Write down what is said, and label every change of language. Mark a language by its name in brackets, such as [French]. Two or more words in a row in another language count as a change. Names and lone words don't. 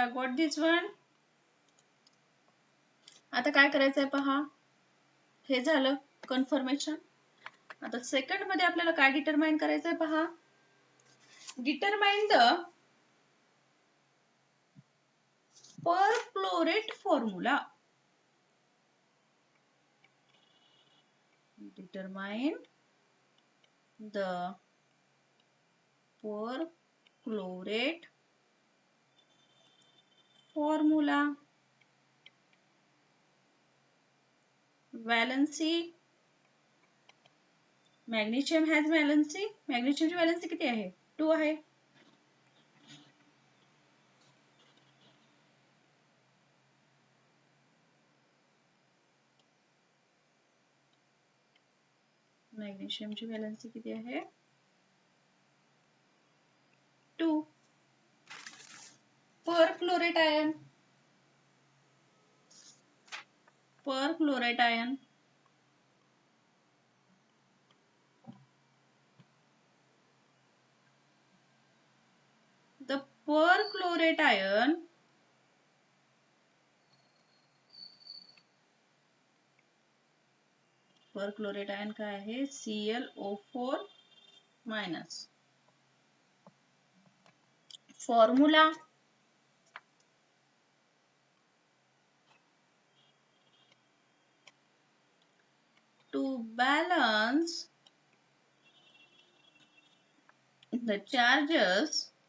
[English] Got this one? [Marathi] आता काय करायचंय पहा. हे झालं कन्फर्मेशन. आता सेकंड मध्ये आपल्याला काय डिटरमाइन करायचंय पहा. [English] determine the perchlorate formula. Determine the perchlorate formula. Valency. Magnesium has valency. [Marathi] Magnesium ची valency किती आहे? 2 आहे. Magnesium ची valency किती आहे? [English] 2. Perchlorate ion. Perchlorate ion. The perchlorate ion perchlorate ion [Marathi] काय आहे? [English] ClO4 minus. Formula. To balance the charges,